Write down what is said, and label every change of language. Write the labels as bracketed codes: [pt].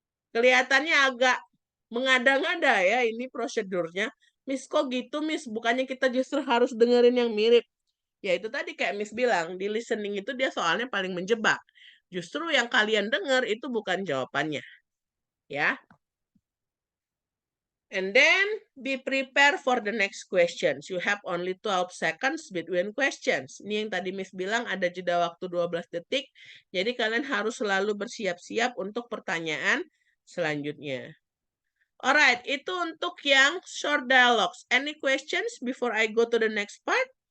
[id] Kelihatannya agak mengada-ngada ya ini prosedurnya. Miss kok gitu Miss, bukannya kita justru harus dengerin yang mirip. Ya itu tadi kayak Miss bilang, di listening itu dia soalnya paling menjebak. Justru yang kalian dengar itu bukan jawabannya. Ya. [en] And then be prepared for the next questions. You have only 12 seconds between questions. [id] Ini yang tadi Miss bilang ada jeda waktu 12 detik. Jadi kalian harus selalu bersiap-siap untuk pertanyaan selanjutnya. Alright, itu untuk yang short dialogues. [en] Any questions before I go to the next part?